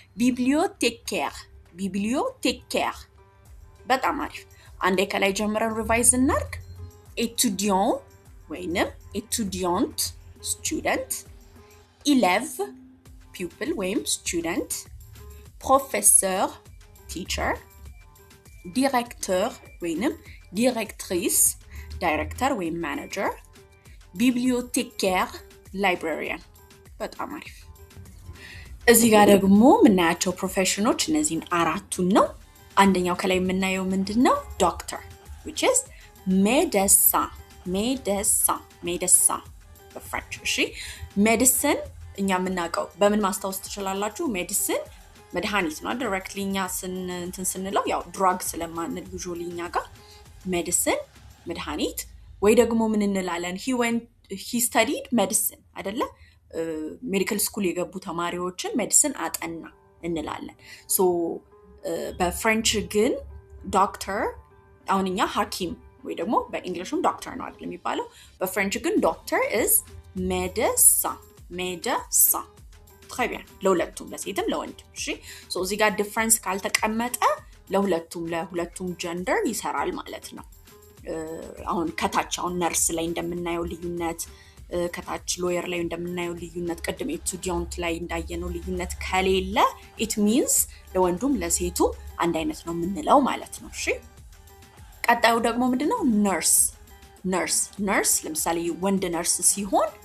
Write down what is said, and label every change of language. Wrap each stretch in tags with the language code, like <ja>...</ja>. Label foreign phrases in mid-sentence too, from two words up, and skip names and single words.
<am>ቢብሊዮቴካር። በጣም አሪፍ። አንዴ ከላይ ጀምረን ሪቫይዝ እናድርግ። ኤቱዲዮን ወይንም ኤቱዲዮንት ስቱደንት፣ ኢሌቭ ፒፕል ወይም ስቱደንት፣ ፕሮፌሰር ቲቸር፣ ዲሬክተር ወይንም ዲሬክትሪስ ዳይሬክተር ወይም ማኔጀር፣ bibliothécaire librarian በጣም አሪፍ እዚህ ጋር ደግሞ የምናያቸው ፕሮፌሽኖች እነዚህን አራቱን ነው አንደኛው ከላይ የምናየው ምንድነው ዶክተር</am> <en>which is</en> <am>médecin በፍሬንች እሺ ሜዲሲን እኛ የምናውቀው በምን ማስታወስ ትችላላችሁ ሜዲሲን መድኃኒት ነው ዳይሬክትሊ እኛ ስንለው ያው ድራግ ስለማንል usually እኛ ጋር ሜዲሲን መድኃኒት ወይ ደግሞ ምን እንላለን</am> <en>he studied medicine</en> <am>አይደለ</am> <en>medical school</en> <am>የገቡ ተማሪዎችን ሜዲሲን አጠና እንላለን ሶ በፍሬንች ግን ዶክተር አሁንኛ ሐኪም ወይ ደግሞ በእንግሊሽም ዶክተር ነው አይደል የሚባለው በፍሬንች ግን ዶክተር is</am> <fr>médecin très bien</fr> <am>ለሁለቱም ለሴትም ለወንድም እሺ ሶ እዚህ ጋር ዲፈረንስ ካልተቀመጠ ለሁለቱም ጀንደር ይሰራል ማለት ነው አሁን ከታች አሁን ነርስ ላይ እንደምናየው ልዩነት ከታች ሎየር ላይ እንደምናየው ልዩነት ቀደም ኤቱዲያንት ላይ እንዳየነው ልዩነት ከሌለ</am> <en>it means</en> <am>ለወንዱም ለሴቱም አንድ አይነት ነው የምንለው ማለት ነው እሺ ቀጣዩ ደግሞ ምንድነው ነርስ ለምሳሌ ወንድ ነርስ ሲሆን</am>